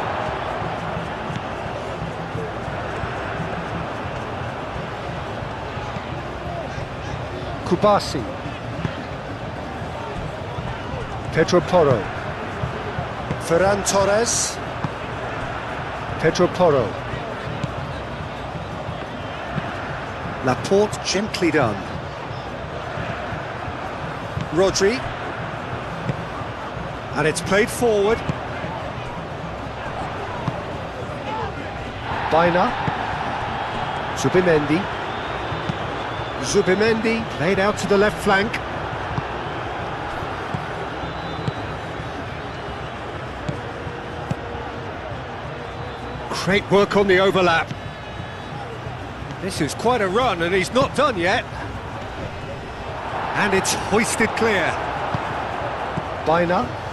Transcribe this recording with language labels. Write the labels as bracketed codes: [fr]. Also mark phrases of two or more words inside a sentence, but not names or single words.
[en] Kubasi. Pedro Porro. Ferran Torres. Pedro Porro. Laporte gently done. Rodri. And it's played forward. Baina. Zubimendi. Zubimendi played out to the left flank. Great work on the overlap. This is quite a run and he's not done yet. And it's hoisted clear. Baina.